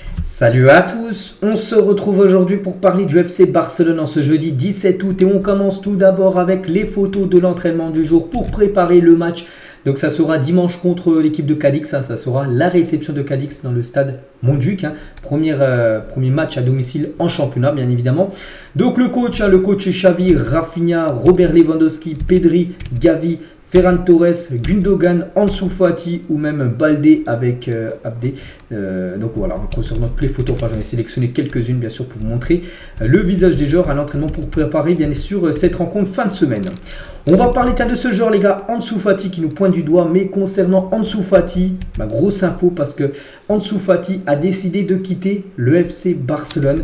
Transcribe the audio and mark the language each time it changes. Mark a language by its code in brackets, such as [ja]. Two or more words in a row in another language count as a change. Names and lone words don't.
[fr] Salut à tous, on se retrouve aujourd'hui pour parler du FC Barcelone en ce jeudi 17 août et on commence tout d'abord avec les photos de l'entraînement du jour pour préparer le match. Donc ça sera dimanche contre l'équipe de Cadix, ça sera la réception de Cadix dans le stade Montjuïc, premier match à domicile en championnat bien évidemment. Donc le coach Xavi, Rafinha, Robert Lewandowski, Pedri, Gavi, Ferran Torres, Gundogan, Ansu Fati ou même Baldé avec Abdé. Donc voilà, concernant toutes les photos, j'en ai sélectionné quelques-unes bien sûr pour vous montrer le visage des joueurs à l'entraînement pour préparer bien sûr cette rencontre fin de semaine. On va parler de ce joueur les gars, Ansu Fati qui nous pointe du doigt, mais concernant Ansu Fati, grosse info parce que Ansu Fati a décidé de quitter le FC Barcelone.